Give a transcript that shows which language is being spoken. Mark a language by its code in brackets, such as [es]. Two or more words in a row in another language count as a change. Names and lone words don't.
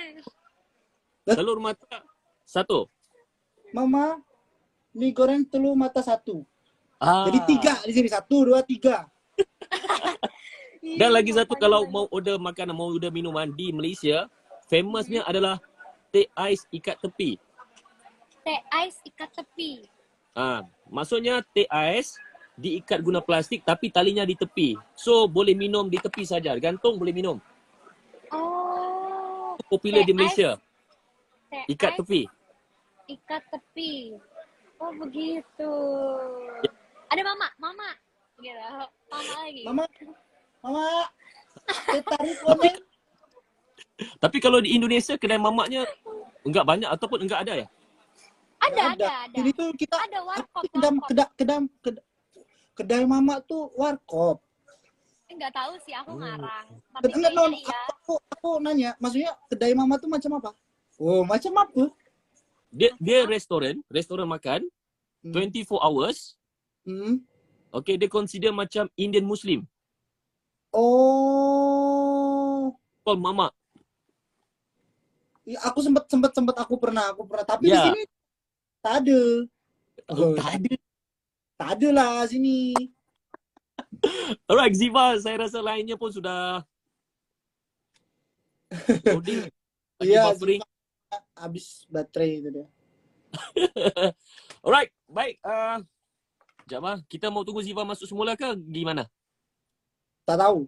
[ms] telur mata satu. Mama, mie goreng telur mata satu. Jadi 3 Ah. di sini. 1, 2, 3. Dan lagi satu, Makanya kalau banyak. mau order makanan, mau order minuman di Malaysia, famousnya adalah teh ais ikat tepi. Teh ais ikat tepi. Maksudnya teh ais diikat guna plastik tapi talinya di tepi. So boleh minum di tepi saja, gantung boleh minum. [id] Oh, [ms] Popular [id] teh [ms] di [id] ais, [ms] Malaysia, [id] teh [ms] ikat [id] ais [ms] tepi. [id] ikat tepi. Oh begitu. Ya. Ada mama, gitu. Mama lagi. Mama, mama, teh tarik Tapi oneng. tapi kalau di Indonesia kedai mamaknya enggak banyak ataupun enggak ada ya? Nggak ada. Ada. Ini tuh kita Ada warkop. kedai mama tuh warkop. Enggak tahu sih aku Oh. ngarang. Tapi Enggak, non. kayaknya iya. Aku nanya, maksudnya kedai mama tuh macam apa? Oh, macam apa? [ms] Dia restoran makan Hmm. 24 hours. Hmm. Okay, dia consider macam [en] Indian Muslim. [id] Oh, [ms] Call mamak. [id] ya, aku sempat aku pernah. [ms] Tapi di [id] Ya. [ms] sini tak ada. Oh, tak ada. Tak ada lah sini. Alright, Ziva, saya rasa lainnya pun sudah loading. Lagi Iya, buffering. habis baterai itu dia. Alright, baik. Sekejap kita mau tunggu Ziva masuk semula ke gimana? Tak tahu.